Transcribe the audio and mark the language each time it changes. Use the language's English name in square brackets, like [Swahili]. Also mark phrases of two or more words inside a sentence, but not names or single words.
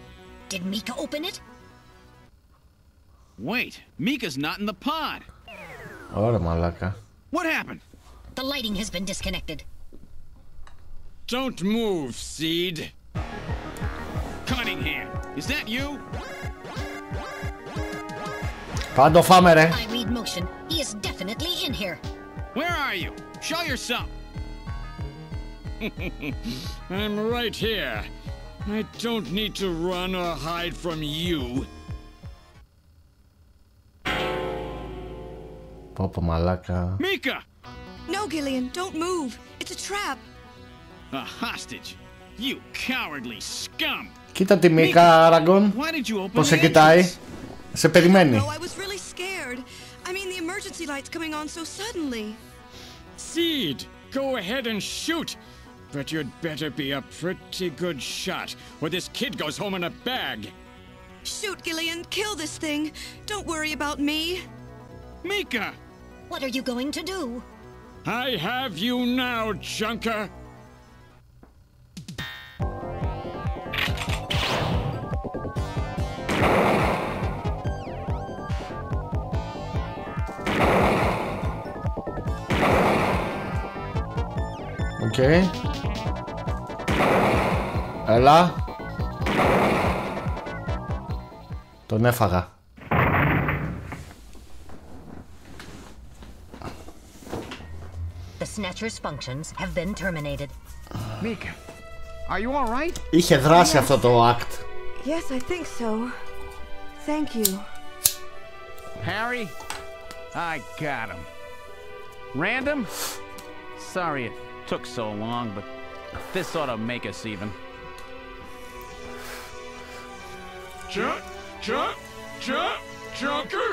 [English] Did Mika open it? Wait, Mika's not in the pod. [Greek] Ωραία, μαλάκα. [English] What happened? The lighting has been disconnected. Don't move, Seed. Cunningham, is that you? [Greek] Πάντο φάμε, ρε. [English] I read motion. He is definitely in here. Where are you? Show yourself. I'm right here. I don't need to run or hide from you. [Greek] Πόπο μαλάκα. [English] Mika! No, Gillian, don't move. It's a trap. A hostage? You cowardly scum! [Greek] Κοίτα τη Μίκα, Άραγκον. Πώς σε κοιτάει. Σε περιμένει. [English] No, I was really scared. I mean, the emergency light's coming on so suddenly. Seed, go ahead and shoot. But you'd better be a pretty good shot, or this kid goes home in a bag. Shoot, Gillian. Kill this thing. Don't worry about me. Mika! What are you going to do? I have you now, junker! Okay. [Greek] Έλα. Τον έφαγα. [English] The Snatcher's functions have been terminated. Mika, are you all right? [Greek] Είχε δράσει αυτό το act. [English] Yes, I think so. Thank you. Harry, I got him. Random? Sorry it took so long, but this ought to make us even. Junker?